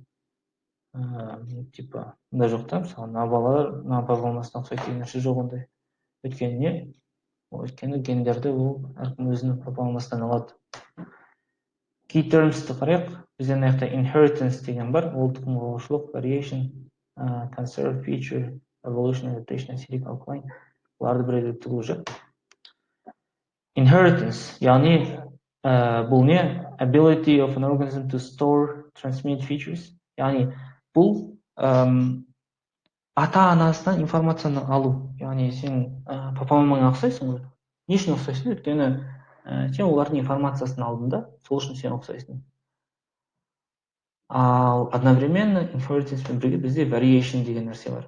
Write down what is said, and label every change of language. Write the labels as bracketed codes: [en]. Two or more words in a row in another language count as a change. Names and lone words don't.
[kk] Типа мында жоқ та, мысалы мына балалар мына папа мамасына ұқсайды деген нәрсе жоқ ондай. Өйткені не? Өйткені гендерді ол әркім өзінің папа мамасынан алады. [en] Key terms'ті [kk] қарайық. Бізде мына жақта inheritance деген бар. Ол тұқым қуалаушылық, [en] variation, conserve, feature, evolution, adaptation, acidic, alkaline. [kk] Бұларды бір рет өттік уже. Inheritance, яғни бұл не? [en] Ability of an organism to store, transmit features. [kk] Яғни бұл ата-анасынан информацияны алу. Яғни сен папа-мамаңа ұқсайсың ғой. Не үшін ұқсайсың? Өйткені сен олардың информациясын алдың да, сол үшін сен ұқсайсың. Ал одновременно inheritance-пен бірге бізде variation деген нәрсе бар.